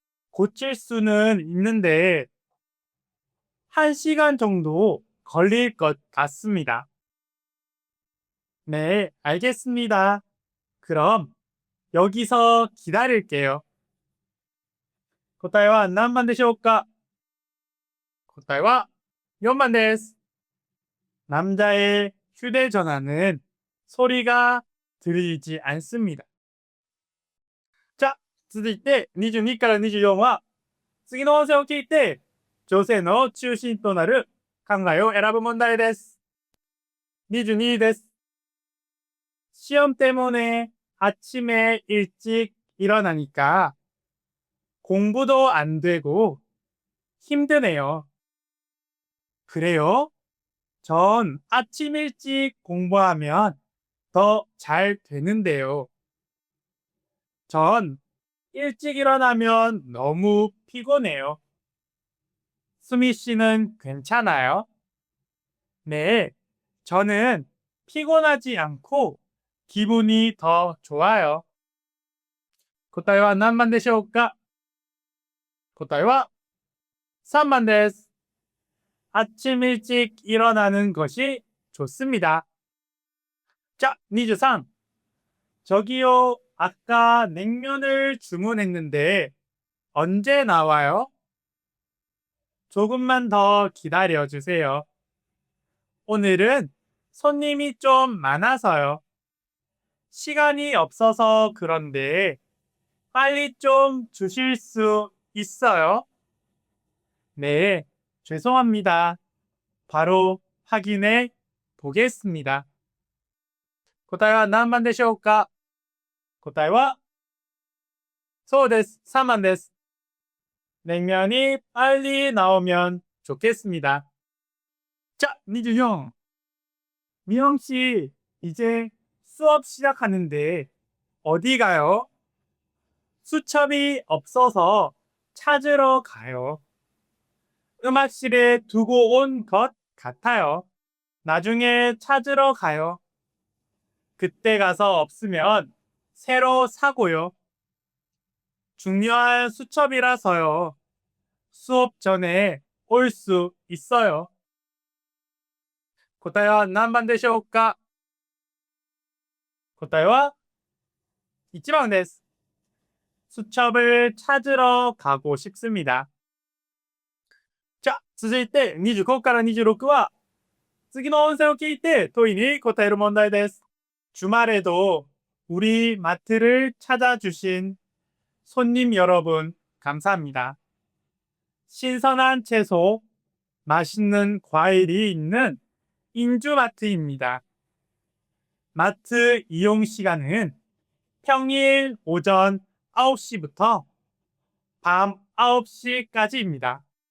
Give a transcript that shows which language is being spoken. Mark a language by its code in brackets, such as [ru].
[ko] 고칠 수는 있는데 1시간 정도 걸릴 것 같습니다. 네, 알겠습니다. 그럼 여기서 기다릴게요. [ja] 答えは何番でしょうか？答えは4번です。 [ko] 남자의 휴대전화는 소리가 들리지 않습니다. 자, [ja] 続いて22から24は次の音声を聞いて女性の中心となる考えを選ぶ問題です。 22です。 [ko] 시험 때문에 아침에 일찍 일어나니까 공부도 안 되고 힘드네요. 그래요? 전 아침 일찍 공부하면 더 잘 되는데요. 전 일찍 일어나면 너무 피곤해요. 수미 씨는 괜찮아요? 네, 저는 피곤하지 않고 기분이 더 좋아요. [ja] 答えは何番でしょうか？答えは3번です。 [ko] 아침 일찍 일어나는 것이 좋습니다. 자, 23. 저기요, 아까 냉면을 주문했는데 언제 나와요? 조금만 더 기다려 주세요. 오늘은 손님이 좀 많아서요. 시간이 없어서 그런데 빨리 좀 주실 수 있어요? 네, 죄송합니다. 바로 확인해 보겠습니다. [ja] 答えは何番でしょうか？答えはそうです。3번です。 [ko] 냉면이 빨리 나오면 좋겠습니다. 자, 24. 미영 씨, 이제 수업 시작하는데 어디 가요? 수첩이 없어서 찾으러 가요. 음악실에 두고 온 것 같아요. 나중에 찾으러 가요. 그때 가서 없으면 새로 사고요. 중요한 수첩이라서요. 수업 전에 올 수 있어요. [ja] 答えは何番でしょうか？答えは1번です。 [ko] 수첩을 찾으러 가고 싶습니다. 자, [ja] 続いて25から26は次の音声を聞いて問いに答える問題です。 [ko] 주말에도 우리 마트를 찾아주신 손님 여러분 감사합니다. 신선한 채소, 맛있는 과일이 있는 인주마트입니다. 마트 이용 시간은 평일 오전 9시부터 밤 9시까지입니다.